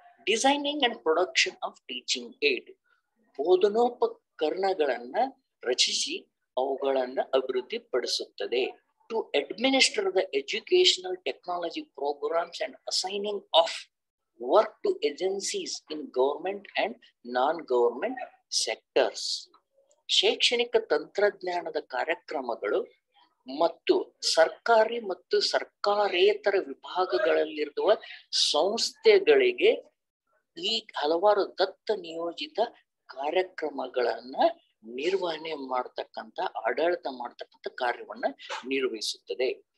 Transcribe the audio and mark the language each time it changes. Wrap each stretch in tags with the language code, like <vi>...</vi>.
<en>designing and production of teaching aid</en> <kn>ಬೋಧನೋಪಕರಣಗಳನ್ನ ರಚಿಸಿ ಅವುಗಳನ್ನ ಅಭಿವೃದ್ಧಿ ಪಡಿಸುತ್ತದೆ.</kn> <en>To administer the educational technology programs and assigning of work to agencies in government and non-government sectors.</en> <kn>ಶೈಕ್ಷಣಿಕ ತಂತ್ರಜ್ಞಾನದ ಕಾರ್ಯಕ್ರಮಗಳು ಮತ್ತು ಸರ್ಕಾರಿ ಮತ್ತು ಸರ್ಕಾರೇತರ ವಿಭಾಗಗಳಲ್ಲಿರುವ ಸಂಸ್ಥೆಗಳಿಗೆ ಈ ಹಲವಾರು ದತ್ತ ನಿಯೋಜಿತ ಕಾರ್ಯಕ್ರಮಗಳನ್ನ ನಿರ್ವಹಣೆ ಮಾಡತಕ್ಕಂಥ ಆಡಳಿತ ಮಾಡತಕ್ಕಂಥ ಕಾರ್ಯವನ್ನ ನಿರ್ವಹಿಸುತ್ತದೆ.</kn>